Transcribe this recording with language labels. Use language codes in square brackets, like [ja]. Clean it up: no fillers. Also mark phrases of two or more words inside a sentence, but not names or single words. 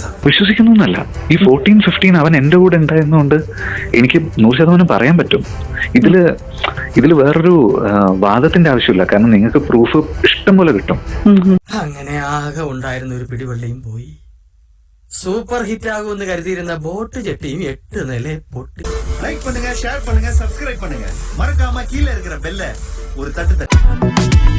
[ml] വിശ്വസിക്കുന്നൊന്നല്ല, ഈ 14, 15 അവൻ എന്റെ കൂടെ ഉണ്ടായിരുന്നുകൊണ്ട് എനിക്ക് 100% പറയാൻ പറ്റും. ഇതില് വേറൊരു വാദത്തിന്റെ ആവശ്യമില്ല. കാരണം നിങ്ങൾക്ക് പ്രൂഫ് ഇഷ്ടം പോലെ കിട്ടും. അങ്ങനെ ആകെ ഉണ്ടായിരുന്ന ഒരു പിടിവള്ളിയും പോയി. സൂപ്പർ ഹിറ്റ് ആകുമെന്ന് കരുതിയിരുന്ന ബോട്ട് ജെട്ടിയും 8 നില പൊട്ടി. [ta] லைக் பண்ணுங்க, ஷேர் பண்ணுங்க, சப்ஸ்கிரைப் பண்ணுங்க. மறக்காம கீழே இருக்கிற பெல்ல ஒரு தட்டு தட்டு.